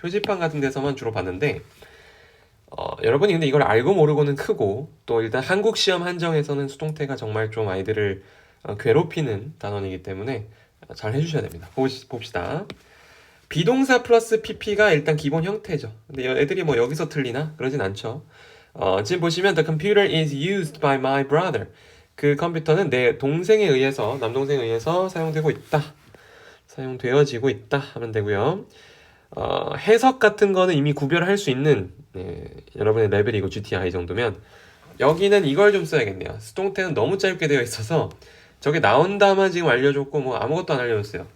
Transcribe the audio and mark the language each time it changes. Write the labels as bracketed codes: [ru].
[ko] 표지판 같은 데서만 주로 봤는데 여러분이 근데 이걸 알고 모르고는 크고 또 일단 한국 시험 한정에서는 수동태가 정말 좀 아이들을 괴롭히는 단원이기 때문에 잘 해주셔야 됩니다. 봅시다. 비동사 플러스 pp가 일단 기본 형태죠. 근데 애들이 뭐 여기서 틀리나? 그러진 않죠. 지금 보시면 [en] The computer is used by my brother. [ko] 그 컴퓨터는 내 동생에 의해서, 남동생에 의해서 사용되고 있다. 사용되어지고 있다 하면 되고요. 해석 같은 거는 이미 구별할 수 있는 여러분의 레벨이고 GTI 정도면 여기는 이걸 좀 써야겠네요. 수동태는 너무 짧게 되어 있어서 저게 나온다만 지금 알려줬고 뭐 아무것도 안 알려줬어요.